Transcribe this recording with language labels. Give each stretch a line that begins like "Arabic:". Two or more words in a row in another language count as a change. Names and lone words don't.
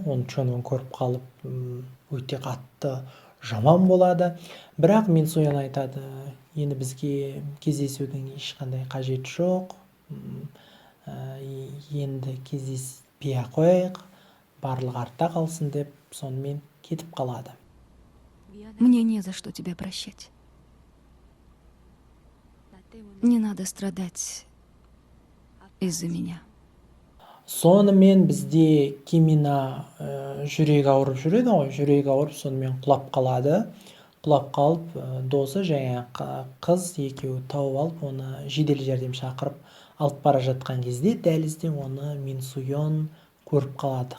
Kazakh: Оны Чонвон көріп қалып өте қатты жаман болады. Бірақ Минсуйон айтады, енді бізге кездесудің ешқандай қажет жоқ. Енді кездеспей ақ қояйық. барлығы артта қалсын деп сонымен кетіп қалады.
Russian: Мне не за что тебя прощать. Не надо страдать из-за меня.
Kazakh: Сонымен бізде Кимина жүрегі ауырып жүреді ғой, жүрегі ауырып сонымен құлап қалады. Құлап қалып, досы және қыз екеуі тауып алып, оны жедел жәрдем шақырып алып бара жатқан кезде дәлізде оны Мин Суйон көріп қалады.